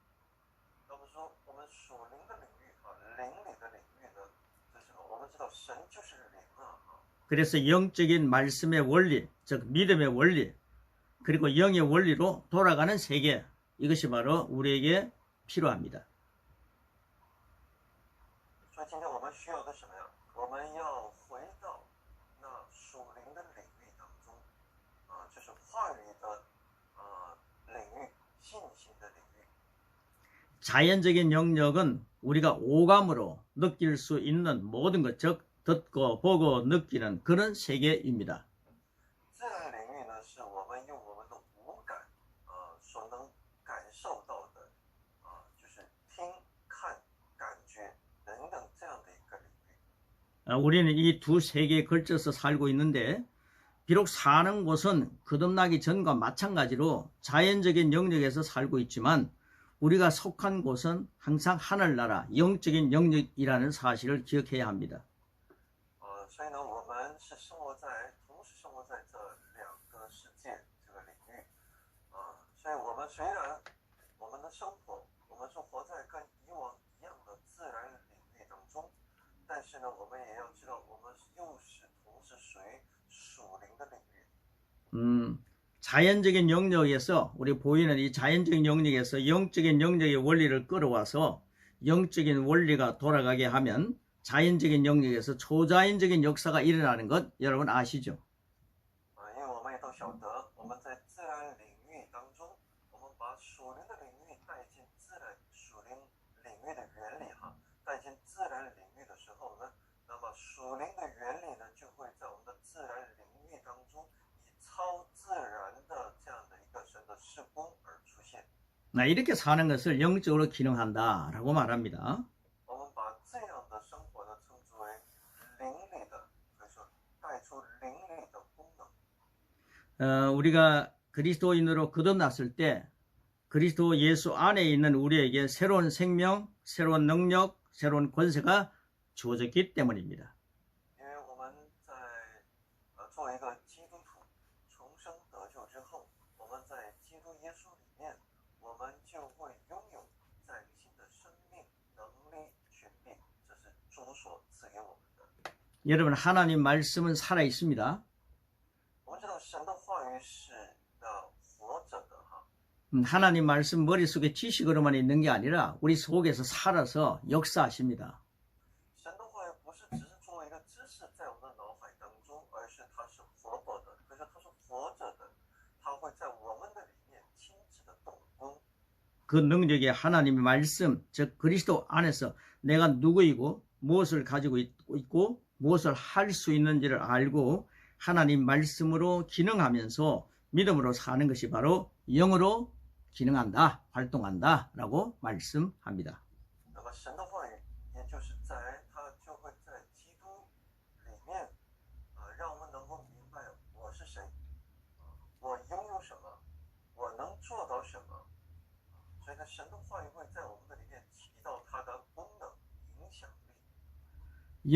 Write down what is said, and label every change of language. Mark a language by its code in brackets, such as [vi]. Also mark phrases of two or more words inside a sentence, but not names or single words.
[ko] 그래서 영적인 말씀의 원리, 즉 믿음의 원리, 그리고 영의 원리로 돌아가는 세계, 이것이 바로 우리에게 필요합니다. [zh] 所以今天我们需要的什么呀？我们要回到那属灵的领域当中，就是话语的领域，信心的领域。 [ko] 자연적인 영역은 우리가 오감으로 느낄 수 있는 모든 것, 즉 듣고 보고 느끼는 그런 세계입니다. [zh] 自然领域呢，是我们用我们的五感所能感受到的就是听、看、感觉等等这样的一个领域。 [ko] 우리는 이 두 세계에 걸쳐서 살고 있는데 비록 사는 곳은 거듭나기 전과 마찬가지로 자연적인 영역에서 살고 있지만 우리가 속한 곳은 항상 하늘나라 영적인 영역이라는 사실을 기억해야 합니다. [zh] 所以呢，我们是同时生活在这两个世界这个领域所以我们虽然我们的生活，我们是活在跟以往一样的自然领域当中，但是呢，我们也要知道，我们又是同时属于属灵的领域。 [ko] 자연적인 영역에서 우리 보이는 이 자연적인 영역에서 영적인 영역의 원리를 끌어와서 영적인 원리가 돌아가게 하면 자연적인 영역에서 초자연적인 역사가 일어나는 것 여러분 아시죠? [zh] 因为我们也都晓得，我们在自然领域当中，我们把属灵的领域带进属灵领域的原理带进自然领域的时候呢，那么属灵的原理呢，就会在我们的自然领域当中以超自然的这样的一个神的事工而出现。 [ko] 이렇게 사는 것을 영적으로 기능한다라고 말합니다. [zh] 我们把这样的生活呢称之为灵里的，可以说带出灵里的功能。 [ko] 우리가 그리스도인으로 거듭났을 때 그리스도 예수 안에 있는 우리에게 새로운 생명, 새로운 능력, 새로운 권세가 주어졌기 때문입니다. [zh] 因为我们在作为一个基督徒重生得救之后，我们在基督耶稣里面，我们就会拥有崭新的生命、能力、权柄，这是主所赐给我们的。 [ko] 여러분 하나님 말씀은 살아 있습니다. [zh] 我们知道神的话语是活着的 [ko] 하나님 말씀 머릿속에 지식으로만 있는 게 아니라 우리 속에서 살아서 역사하십니다. [zh] 神的话语不是只是作为一个知识在我们的脑海当中，而是它是活泼的，可是它是活着的，它会在我们的里面亲自的动工。 [ko] 그 능력이 하나님의 말씀, 즉 그리스도 안에서 내가 누구이고 무엇을 가지고 있고 무엇을 할 수 있는지를 알고 하나님 말씀으로 기능하면서 믿음으로 사는 것이 바로 영으로 기능한다, 활동한다라고 말씀합니다. [zh] 那么神的话语，也就是它就会在基督里面让我们能够明白我是谁，我拥有什么，我能做到什么。所以呢，神的话语会在我们的里面起到它的功能、影响力。